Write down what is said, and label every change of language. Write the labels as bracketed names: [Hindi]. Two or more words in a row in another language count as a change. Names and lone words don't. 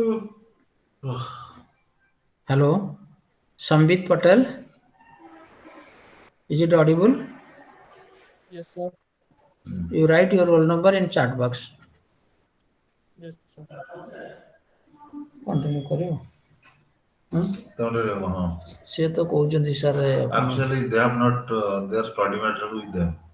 [English] Hello. Sambit Patel. Is it audible? Yes, sir. You write your roll number in chat box. Yes, sir. [Odia] Continue करियो. ସେ ତ କହୁଛନ୍ତି ସାର୍ [English] Actually, they have not their study matter with them.